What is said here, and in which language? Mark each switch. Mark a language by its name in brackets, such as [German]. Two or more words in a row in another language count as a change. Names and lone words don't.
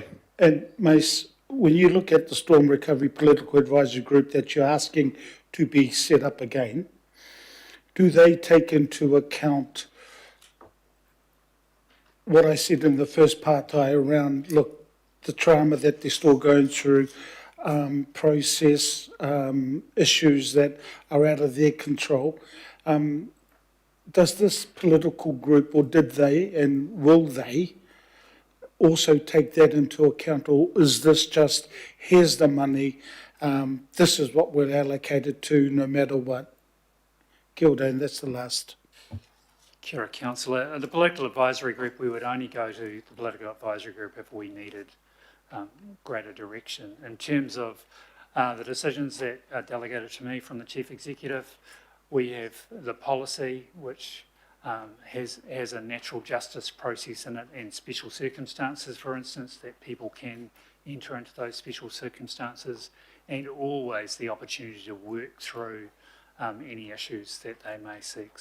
[English] And Mace, when you look at the Storm Recovery Political Advisory Group that you're asking to be set up again, do they take into account what I said in the first part around, look, the trauma that they're still going through, process, issues that are out of their control? Does this political group, or did they, and will they, also take that into account, or is this just, here's the money, this is what we're allocated to no matter what? [Māori] Kia ora, [English] and that's the last. [Māori] Kia ora, [English] Councillor. The Political Advisory Group, we would only go to the Political Advisory Group if we needed greater direction. In terms of the decisions that are delegated to me from the Chief Executive, we have the policy which has a natural justice process in it, and special circumstances, for instance, that people can enter into those special circumstances, and always the opportunity to work through any issues that they may seek.